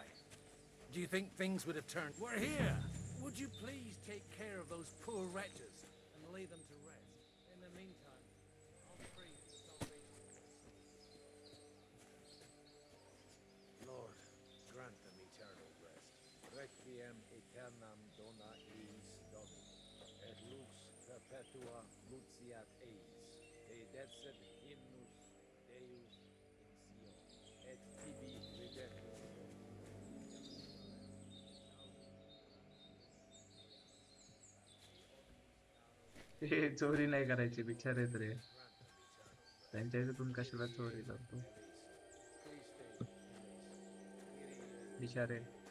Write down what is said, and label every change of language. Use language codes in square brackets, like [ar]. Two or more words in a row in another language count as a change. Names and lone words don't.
[en] Do you think things would have turned? We're here! Would you please take care of those poor wretches and lay them to rest? In the meantime, I'll pray for salvation. Lord, grant them eternal rest. [la] Requiem aeternam dona eis Domini, et lux perpetua nuntiat eis, te decet hymnus Deus in Sion, et tibi ridetur. [mr] हे चोरी नाही करायची, बिचारे रे. त्यांच्या इथून कशाला चोरी करतो बिचारे.